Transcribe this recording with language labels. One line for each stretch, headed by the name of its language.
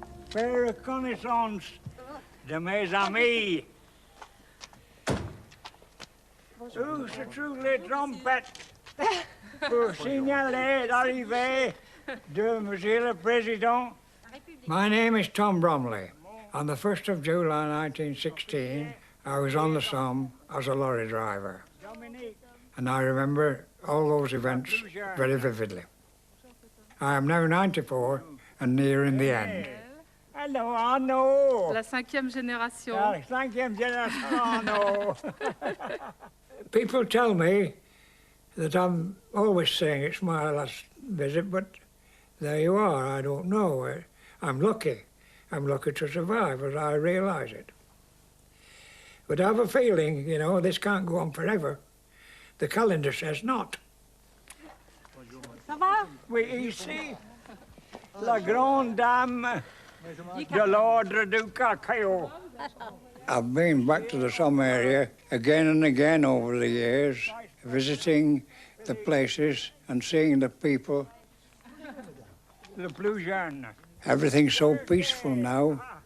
French: Faire connaissance de mes amis. Tous sur les trompettes pour signaler l'arrivée de Monsieur le Président.
English: My name is Tom Bromley. On the 1st of July 1916, I was on the Somme as a lorry driver. And I remember all those events very vividly. I am now 94 and nearing the end. Hello, Arnaud.
French: La 5e génération. La 5e génération, Arnaud.
English: People tell me that I'm always saying it's my last visit, but there you are. I don't know. I'm lucky. I'm lucky to survive, as I realise it. But I have a feeling, you know, this can't go on forever. The calendar says not.
French: Ça va? Oui, ici, la grande dame de l'ordre du cacao.
English: I've been back to the Somme area again and again over the years, visiting the places and seeing the people.
French: Le plus jeune.
English: Everything's so peaceful now.